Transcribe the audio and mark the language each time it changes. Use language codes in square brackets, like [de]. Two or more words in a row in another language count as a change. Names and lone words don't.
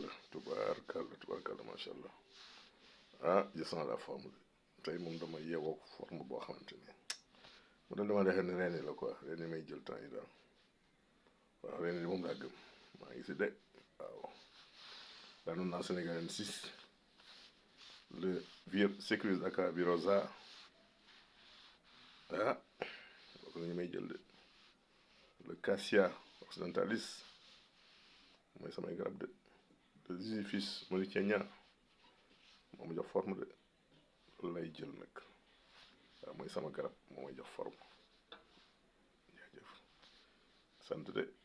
[ar] تبارك الله، تبارك الله، ما شاء الله. [fr] Ah, je sens la forme. [wo] Tey moom dama yeewoo forme boo xamante ni. Mu ne dama defee ne reen yi la quoi, reen yi may jël temps yi daal. Waaw, reen yi moom laa gëm. Maa ngi si de. Waaw. Daanu naa Sénégal six. [fr] Le vieux sécurité Dakar bi Rosa. [wo] Ah, bokk na ñu may jël de. Le Cassia occidentalis. Mooy samay garab de. [fr] Le Ziziphus mauritianien. [wo] Moo ma jox forme de. Loolu lay jël nag. Waaw, mooy sama garab, moo may jox forme. Jaajëf. Sant de.